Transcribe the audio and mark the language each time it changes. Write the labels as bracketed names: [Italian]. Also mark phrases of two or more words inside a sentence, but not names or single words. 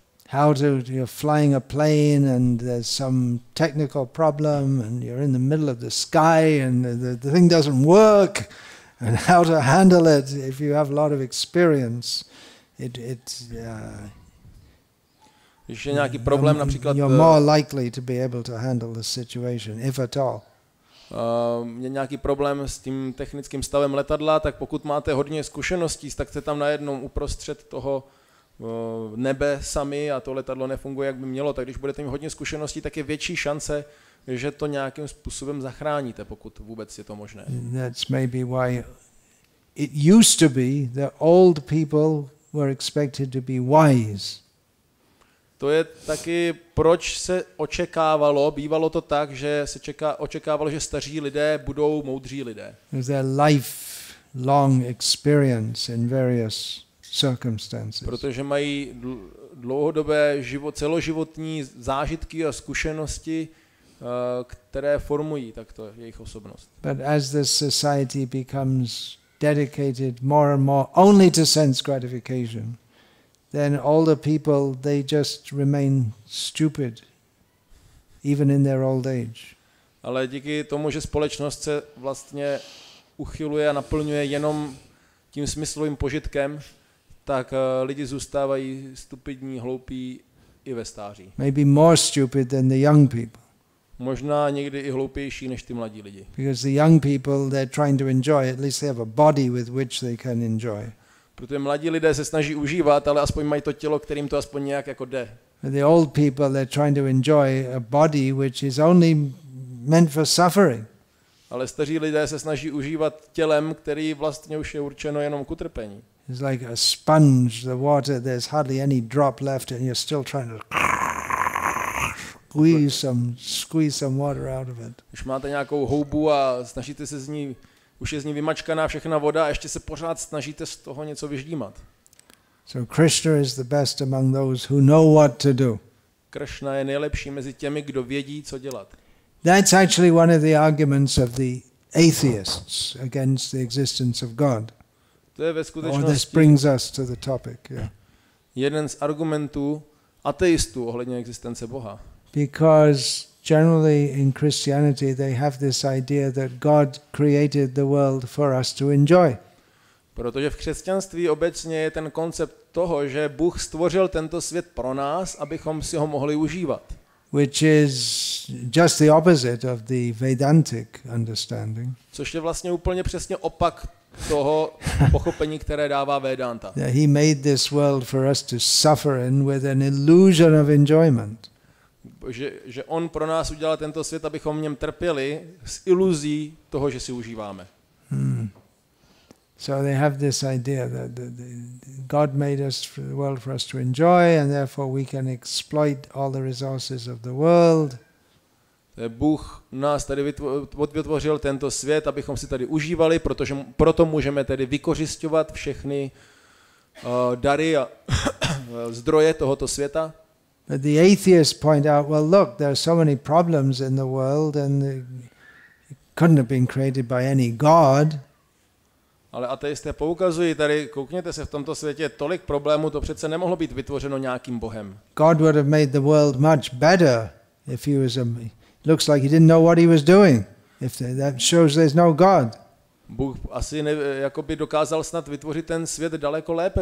[English] You're flying a plane and there's some technical problem and you're in the middle of the sky and the thing doesn't work, and how to handle it. If you have a lot of experience, [Czech] když je nějaký problém, například [English] you're more likely to be able to handle the situation, if at all. [Czech] Je nějaký problém s tím technickým stavem letadla, tak pokud máte hodně zkušeností, tak jste tam najednou uprostřed toho nebe sami a to letadlo nefunguje, jak by mělo, tak když budete mít hodně zkušeností, tak je větší šance, že to nějakým způsobem zachráníte, pokud vůbec je to možné. [English] That's maybe why it used to be that old people were expected to be wise. [Czech] To je taky, proč se bývalo to tak, že se očekávalo, že staří lidé budou moudří lidé. [English] Their lifelong experience in various circumstances. [Czech] Protože mají dlouhodobé celoživotní zážitky a zkušenosti, které formují takto jejich osobnost. [English] But as this society becomes dedicated more and more only to sense gratification, then older people, they just remain stupid, even in their old age. [Czech] Ale díky tomu, že společnost se vlastně uchyluje a naplňuje jenom tím smyslovým požitkem, tak lidi zůstávají stupidní, hloupí i ve stáří. [English] Maybe more stupid than the young people. [Czech] Možná někdy i hloupější než ty mladí lidi. [English] Because the young people, they're trying to enjoy, at least they have a body with which they can enjoy. [Czech] Protože mladí lidé se snaží užívat, ale aspoň mají to tělo, kterým to aspoň nějak jako jde. [English] But the old people, they're trying to enjoy a body which is only meant for suffering. [Czech] Ale staří lidé se snaží užívat tělem, který vlastně už je určeno jenom k utrpení. [English] It's like a sponge, the water, there's hardly any drop left and you're still trying to... squeeze some water out of it. [Czech] Když máte nějakou houbu a snažíte se z ní, už je z ní vymačkaná všechna voda a ještě se pořád snažíte z toho něco vyždímat. [English] So Krishna is the best among those who know what to do. [Czech] Krishna je nejlepší mezi těmi, kdo vědí, co dělat. [English] That's actually one of the arguments of the atheists against the existence of God. [Czech] To je ve [English] Or this [Czech] skutečnosti [English] brings us to the topic, yeah. [Czech] jeden z argumentů ateistů ohledně existence Boha. [English] Because generally in Christianity they have this idea that God created the world for us to enjoy. [Czech] Protože v křesťanství obecně je ten koncept toho, že Bůh stvořil tento svět pro nás, abychom si ho mohli užívat. [English] Which is just the opposite of the Vedantic understanding. [Czech] Což je vlastně úplně přesně opak toho pochopení, které dává Vedanta. [English] He made this world for us to suffer in with an illusion of enjoyment. [Czech] Že on pro nás udělal tento svět, abychom v něm trpěli s iluzí toho, že si užíváme. [English] So they have this idea that God made the world for us to enjoy, and therefore we can exploit all the resources of the world. [Czech] Bůh nás tady vytvořil tento svět, abychom si tady užívali, protože proto můžeme tedy vykořisťovat všechny dary a zdroje tohoto světa. [English] But the atheists point out, well, look, there are so many problems in the world, and it couldn't have been created by any God. [Czech] Ale ateisté poukazují tady, koukněte se, v tomto světě je tolik problémů, to přece nemohlo být vytvořeno nějakým Bohem. [English] God would have made the world much better if he was looks like he didn't know what he was doing. That shows there's no God. [Czech] Bůh asi jakoby dokázal snad vytvořit ten svět daleko lépe.